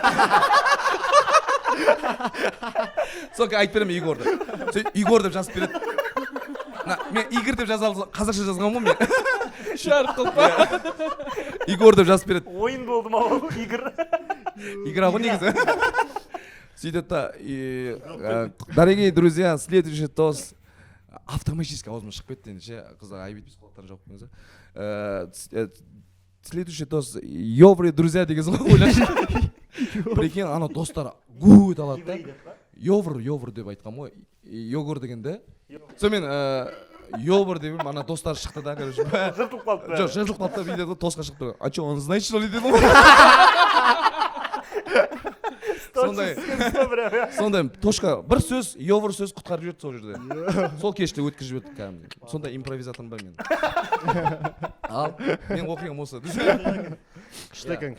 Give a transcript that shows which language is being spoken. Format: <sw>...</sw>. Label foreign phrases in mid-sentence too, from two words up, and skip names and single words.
<kk>Соңғы айтып беремін Игорьды. Игорь деп жазып береді. Мен Игорь деп жазалды, қазақша жазған ғой мен. Шарқ қылпа. Игорь деп жазып береді. Ойын болды ма ол Игорь? Игра ғой негізі. Сөйтеді да,</kk> <ru>дорогие друзья, следующий тост автоматически</ru> <kk>аузыма шығып кетті енді ше, қыздар айып етпейсіз құлақтарын жауып қойыңыз.</kk> <ru>Следующий тост Йовры друзья</ru> <kk>деген ғой, ойлашы. Прикинь, ана достар гуд алады да. Йовр деп айтқам ғой. Йогур дегенде. Сонымен Йовр деп ана достар шықты да, короче. Жыртылып қалды. Жоқ, жыртылып қалды да, видео тосқа шықты.</kk> <ru>А что, он знает что ли</ru> <kk>деді ғой. Сондай тошқа бір сөз, Йовр сөз құтқарып жүрді сол жерде. Сол кеште өткізіп жібердік кәдімгідей. Сондай импровизаторым бар мен. Ал мен оқиғам осы. Күшті екен,</kk>